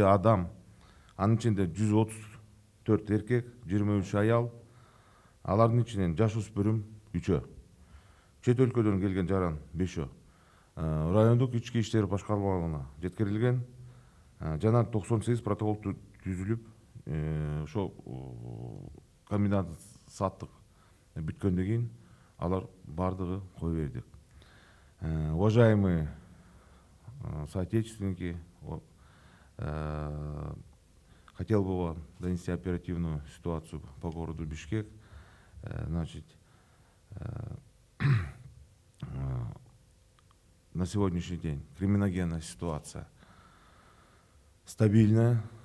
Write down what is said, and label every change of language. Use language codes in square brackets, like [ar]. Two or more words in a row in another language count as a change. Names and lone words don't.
[ky] адам, анын ичинде 134 эркек, 23 аял, алардын ичинен жашөспүрүм 3-өө, чет өлкөдөн келген жаран 5-өө, райондук ички иштер башкармалыгына жеткирилген жана 98 протокол түзүлүп, ошо комендант сааттык бүткөндөн кийин алар бардыгы кое бердик. [ru] Уважаемые соотечественники, хотел бы вам донести оперативную ситуацию по городу Бишкек. Значит, на сегодняшний день криминогенная ситуация стабильная,